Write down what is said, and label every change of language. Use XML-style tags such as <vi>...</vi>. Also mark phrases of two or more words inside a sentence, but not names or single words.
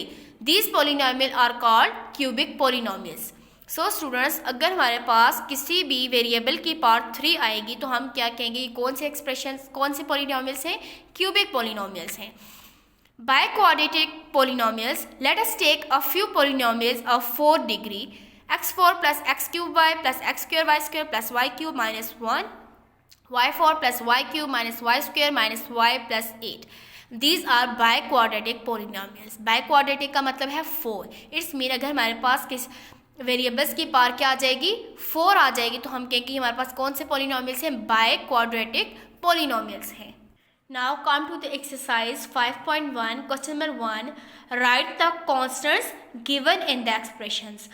<en>These polynomial are called cubic polynomials. so students,</en> <hi>अगर हमारे पास किसी भी वेरिएबल की पावर 3 आएगी तो हम क्या कहेंगे, कौन से एक्सप्रेशंस, कौन से पोलिनोमियल्स हैं,</hi> <en>cubic polynomials</en> <hi>हैं।</hi> <en>biquadratic polynomials, let us take a few polynomials of 4 degree, x4 + x³ + x²y² + y³ - 1, y4 + y³ - y² - y + 8। These are biquadratic polynomials। biquadratic</en> <hi>का मतलब है</hi> <en>4। its mean</en> <hi>अगर हमारे पास किस वेरिएबल्स की पावर क्या आ जाएगी, 4 आ जाएगी, तो हम कहेंगे हमारे पास कौन से पोलिनोमियल्स हैं,</hi> <en>biquadratic polynomials</en> <hi>हैं।</hi> <en>Now come to the exercise 5.1 question number 1, write the constants given in the expressions.</en>